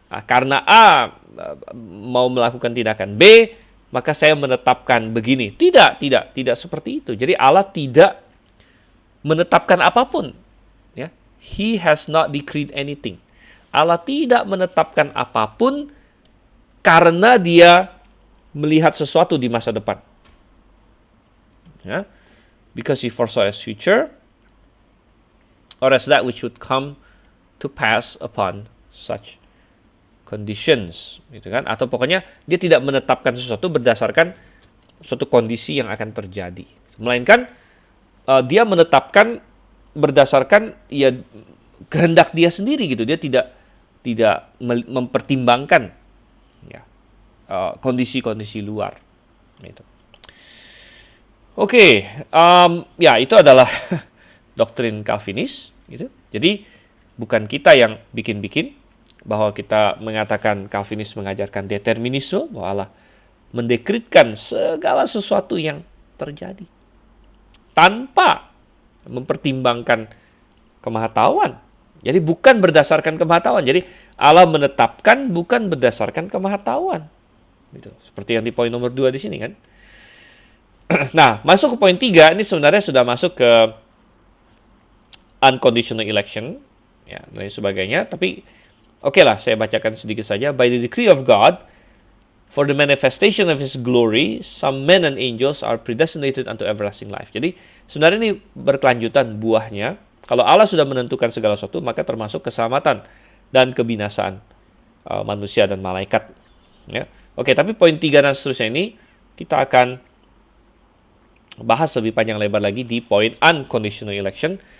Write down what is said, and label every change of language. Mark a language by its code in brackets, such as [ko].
[id] Karena A mau melakukan tindakan B, maka saya menetapkan begini. Tidak seperti itu. Jadi Allah tidak menetapkan apapun, ya. [en] He has not decreed anything. [id] Allah tidak menetapkan apapun karena dia melihat sesuatu di masa depan. Ya. [en] Because he foresaw his future, or as that which would come to pass upon such conditions, [id] gitu kan? Atau pokoknya dia tidak menetapkan sesuatu berdasarkan suatu kondisi yang akan terjadi, melainkan dia menetapkan berdasarkan ya kehendak dia sendiri gitu. Dia tidak mempertimbangkan ya kondisi-kondisi luar. Gitu. Oke, ya itu adalah doktrin Calvinis. Gitu. Jadi bukan kita yang bikin-bikin bahwa kita mengatakan Calvinis mengajarkan determinisme, bahwa Allah mendekritkan segala sesuatu yang terjadi. tanpa mempertimbangkan kemahatauan. Jadi bukan berdasarkan kemahatauan. Jadi Allah menetapkan bukan berdasarkan kemahatauan. Gitu. Seperti yang di poin nomor 2 di sini kan. Nah, masuk ke poin 3, ini sebenarnya sudah masuk ke unconditional election, ya, dan sebagainya. Tapi, oke lah, saya bacakan sedikit saja. [en] By the decree of God, for the manifestation of His glory, some men and angels are predestinated unto everlasting life. [id] Jadi, sebenarnya ini berkelanjutan buahnya. Kalau Allah sudah menentukan segala sesuatu, maka termasuk keselamatan dan kebinasaan manusia dan malaikat. Ya. Oke, tapi poin 3 dan seterusnya ini, kita akan bahas lebih panjang lebar lagi di poin unconditional election.